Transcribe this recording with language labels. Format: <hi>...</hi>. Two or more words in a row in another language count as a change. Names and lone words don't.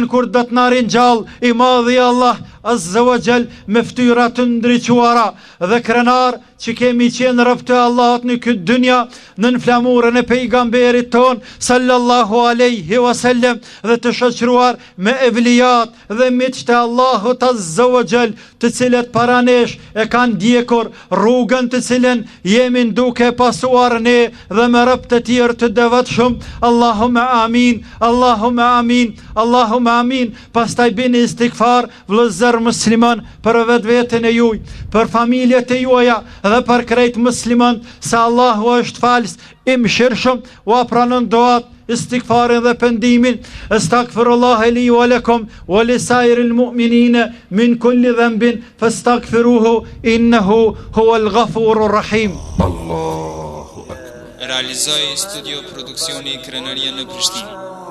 <sq>kur do të na ringjall i madhi Allah</sq> <ar>عز وجل</ar> <sq>me ftyra të ndriçuara dhe krenar që kemi qenë rob të Allahut në këtë dynja në flamurën e pejgamberit ton</sq> <ar>صلى الله عليه وسلم</ar> <sq>dhe të shoqëruar me evlijat dhe miq të Allahut</sq> <ar>عز وجل,</ar> <sq>të cilët para nesh e kanë ndjekur rrugën të cilën jemi duke pasuar ne dhe me rob të tjerë të devotshëm.</sq> <ar>اللهم آمين اللهم آمين اللهم آمين.</ar> <sq>Pastaj bini istighfar vëllezër musliman për vetveten e juaj, për familjet e juaja dhe për krejt musliman, se Allahu është falës i mëshirshëm, u pranon doat, istighfarin dhe pendimin.</sq> <ar>أستغفر الله لي ولكم ولسائر المؤمنين من كل ذنب فاستغفروه إنه هو الغفور الرحيم. الله أكبر.</ar> <sq>Realizoi studio produksioni Krenaria në Prishtinë.</sq>